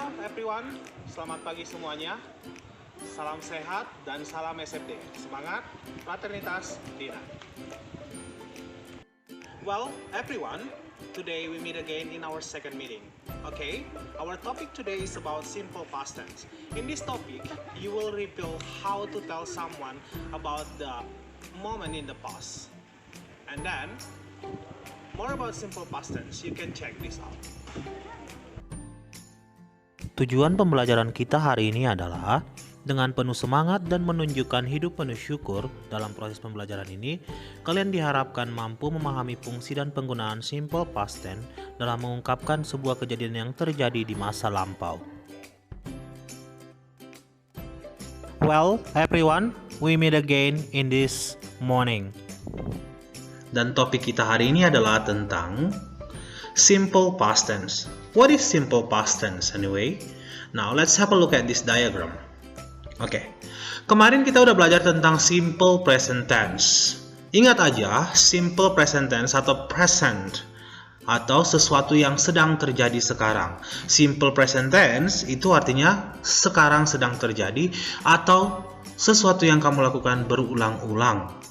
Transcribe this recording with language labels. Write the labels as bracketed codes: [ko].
[en] everyone, [id] selamat pagi semuanya. Salam sehat dan salam SFD. Semangat, fraternitas, Dina. [en] Well, everyone, today we meet again in our second meeting. Okay, our topic today is about simple past tense. In this topic, you will reveal how to tell someone about the moment in the past. And then, more about simple past tense, you can check this out. [id] Tujuan pembelajaran kita hari ini adalah dengan penuh semangat dan menunjukkan hidup penuh syukur dalam proses pembelajaran ini, kalian diharapkan mampu memahami fungsi dan penggunaan simple past tense dalam mengungkapkan sebuah kejadian yang terjadi di masa lampau. [en] Well, everyone, we meet again in this morning. [id] Dan topik kita hari ini adalah tentang simple past tense. [en] What is simple past tense anyway? Now let's have a look at this diagram. [id] Oke, kemarin kita udah belajar tentang simple present tense. Ingat aja, simple present tense atau present atau sesuatu yang sedang terjadi sekarang. Simple present tense itu artinya sekarang sedang terjadi atau sesuatu yang kamu lakukan berulang-ulang.